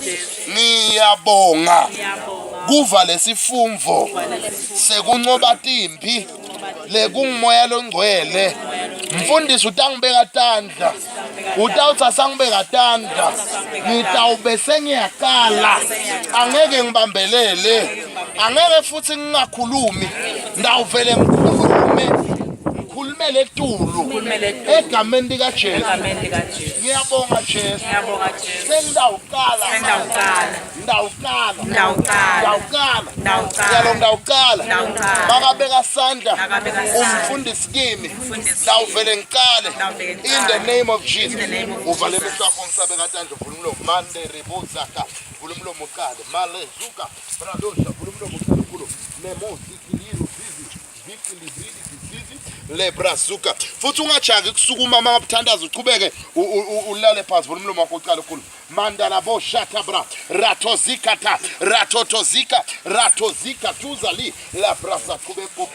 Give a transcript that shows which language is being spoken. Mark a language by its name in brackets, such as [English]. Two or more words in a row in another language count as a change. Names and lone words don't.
[Swati] ngiyabonga kuva lesifumvo sekuncoba timpi lekungimoya longcwele mfundisi utangibeka tandla utawuthi sangibeka tandla ngitawube sengiyaqala angeke ngibambelele angeke futhi ngingakhulumi ndawuvele ngikhulume ukhulumele eTulu egameni likaJesu. Ngiyabonga Jesu. Sengidawuqala. Ndawuqala. Makabeka sandla umfundisi kimi. Ndawuvele ngiqale [English] in the name of Jesus. [Swati] Uvale emehlo akho ngisabeka tandla uvula umlomo. Mande rebozaka. Vula umlomo uqale. Male zuka. Bradosha vula umlomo uqale kulo. Nemosi kililo zizi. Vikili lebrasuka futhi ungajaki kusukuma mangabuthandaza uqhubeke ulale phansi vula umlomo wakho uqale kulo mandala bo shata bra ratozika tuzali la brasa qhubeka